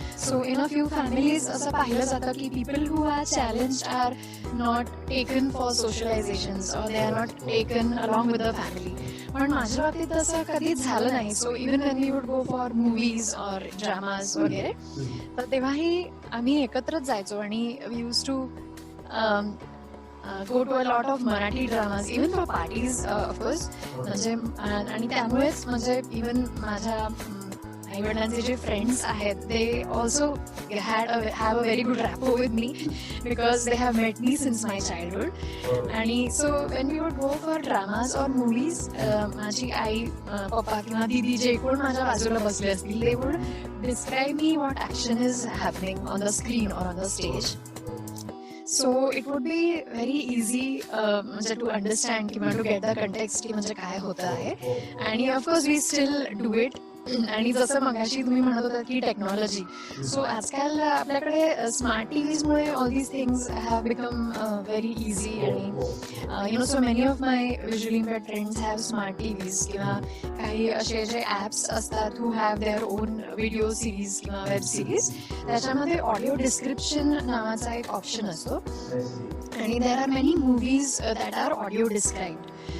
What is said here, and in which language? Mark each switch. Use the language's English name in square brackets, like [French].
[English] so in a few families [Marathi] असं पाहिलं जातं की [English] People who are challenge are not taken for socializations or they are not taken along with the family. [Marathi] पण माझ्या बाबतीत तसं कधीच झालं नाही. [English] so even when we would go for movies or dramas वगैरे, [Marathi] तर तेव्हाही आम्ही एकत्रच जायचो आणि [English] We use to go to a lot of Marathi dramas, even for parties, of course. [Marathi] म्हणजे आणि त्यामुळेच म्हणजे इवन माझ्या आई वडिलांचे जे फ्रेंड्स आहेत ते [English] Also have a very good rapport with me because they have met me since my childhood. आणि so when we would go for dramas or movies, [Marathi] माझी आई पप्पा किंवा दीदी जे कोण माझ्या बाजूला बसले असतील, [English] they would describe me what action is happening on the screen or on the stage. So it would be very easy [Marathi] म्हणजे [English] to understand किंवा to get the context [Marathi] की म्हणजे काय होत आहे. [English] आणि of course we still do it. [Marathi] आणि जसं मगाशी तुम्ही म्हणत होता की टेक्नॉलॉजी, सो आजकाल आपल्याकडे [English] Smart TVs मुळे all these things have become very easy. आणि you know so many of my visually impaired friends have smart TVs [Marathi] किंवा काही असे जे ॲप्स असतात [English] who have their own video series किंवा web series, [Marathi] त्याच्यामध्ये ऑडिओ डिस्क्रिप्शन नावाचा एक ऑप्शन असतो आणि [English] There are many movies that are audio described.